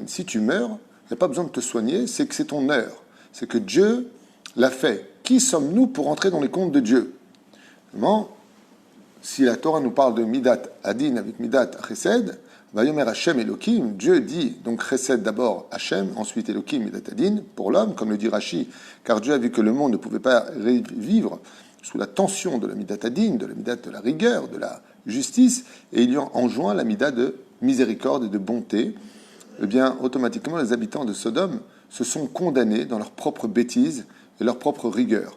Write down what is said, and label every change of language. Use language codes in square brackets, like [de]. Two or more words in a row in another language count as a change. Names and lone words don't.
[fr] Si tu meurs, il n'y a pas besoin de te soigner, c'est que c'est ton heure. C'est que Dieu l'a fait. Qui sommes-nous pour entrer dans les comptes de Dieu? Vraiment, si la Torah nous parle de [he] מידת הדין [fr] avec [he] מידת חסד, ויאמר ה' אלוקים, [fr] Dieu dit, donc chesed d'abord Hashem, ensuite [he] אלוקים מידת הדין, [fr] pour l'homme, comme le dit Rashi, car Dieu a vu que le monde ne pouvait pas vivre sous la tension de la [he] מידת הדין, [fr] de la midat de la rigueur, de la justice, et il lui enjoint la midat de miséricorde et de bonté. eh bien, automatiquement, les habitants de Sodome se sont condamnés dans leur propre bêtise et leur propre rigueur.